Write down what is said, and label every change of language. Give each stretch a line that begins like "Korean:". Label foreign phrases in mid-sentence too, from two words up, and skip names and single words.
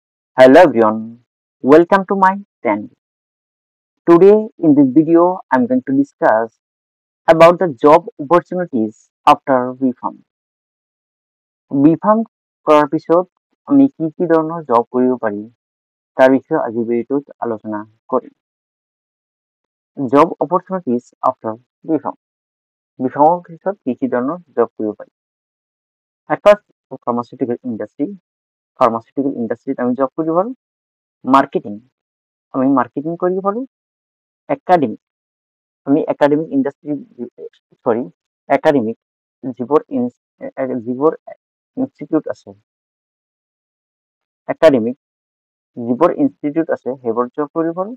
English: Hello everyone, welcome to my channel. Today in this video I'm going to discuss about the job opportunities after BPharm.
Assamese: BPharm কৰাৰ পিছত আমি কি ধৰণৰ জব কৰিব পাৰি তাৰ বিষয়ে আজি ভিডিঅ'টোত আলোচনা কৰিম।
English: Job opportunities after BPharm.
Assamese: BPharমৰ পিছত কি ধৰণৰ জব কৰিব পাৰি।
English: At first, pharmaceutical industry. Pharmaceutical industry
Assamese: আমি জব কৰিব পাৰো। Marketing আমি মার্কেটিং কৰিব পাৰো। Academic আমি
English: academic industry
Assamese: একাডেমিক যিবোৰ ইনষ্টিটিউট আছে একাডেমিক যিবোৰ ইনষ্টিটিউট আছে সেইবোৰ জব কৰিব পাৰো।